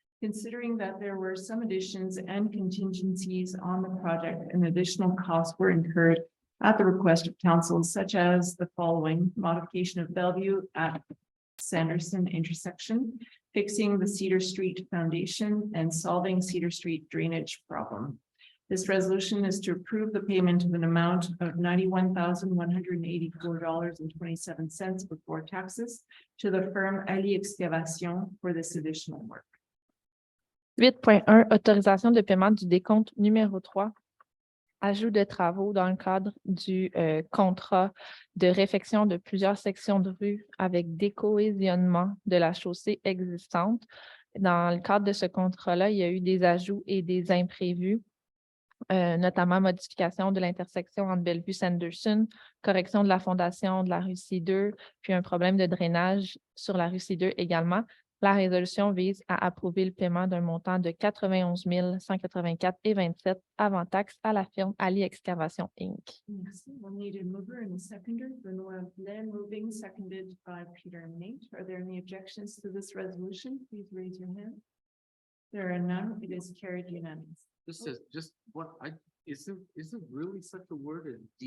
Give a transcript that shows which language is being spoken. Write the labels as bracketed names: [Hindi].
[English] Considering that there were some additions and contingencies on the project and additional costs were incurred at the request of council, such as the following: modification of Bellevue at Sanderson intersection, fixing the Cedar Street foundation, and solving Cedar Street drainage problem. This resolution is to approve the payment of an amount of $91,184.27 before taxes to the firm Ali Excavation for this additional work. [French] 8.1, autorisation de paiement du décompte numéro 3. Ajout de travaux dans le cadre du contrat de réfection de plusieurs sections de rue avec décohésionnement de la chaussée existante. Dans le cadre de ce contrat-là, il y a eu des ajouts et des imprévus, notamment modification de l'intersection entre Bellevue et Sanderson, correction de la fondation de la rue C2, puis un problème de drainage sur la rue C2 également. La résolution vise à approuver le paiement d'un montant de 91 184,27 avant taxe à la firme Ali Excavation Inc. Merci. [English] We'll need a mover and a seconder. Benoit Blaine moving, seconded by Peter and Nate. Are there any objections to this resolution? Please raise your hand. There are none. It is carried unanimously. This is just what isn't really such a word as